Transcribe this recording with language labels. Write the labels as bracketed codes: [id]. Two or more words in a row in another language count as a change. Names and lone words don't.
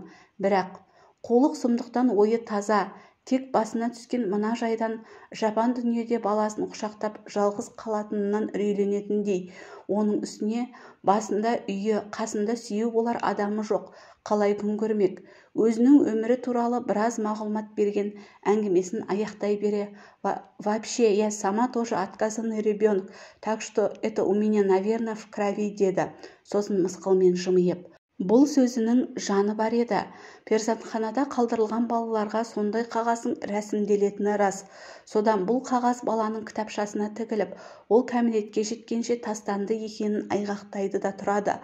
[kk] Бірақ қулық сұмдықтан ойы таза. Тек басына түскен мына жайдан жапан дүниеде баласын құшақтап жалғыз қалатынынан үрейленетіндей. Оның үстіне басында үйі, қасында сүйеу болар адамы жоқ. Қалай күн көрмек? Өзінің өмірі туралы біраз мағлұмат берген әңгімесін аяқтай бере: [ru] «Вообще, я сама тоже отказанный ребенок, так что это у меня, наверное, в крови», [kk] деді. Сосын мысқылмен жымиып. Бұл сөзінің жаны бар еді. Перзентханада қалдырылған балаларға сондай қағаздың рәсімделетіні рас. Содан бұл қағаз баланың кітапшасына тігіліп, ол кәмелетке жеткенше тастанды екенін айғақтайды да тұрады.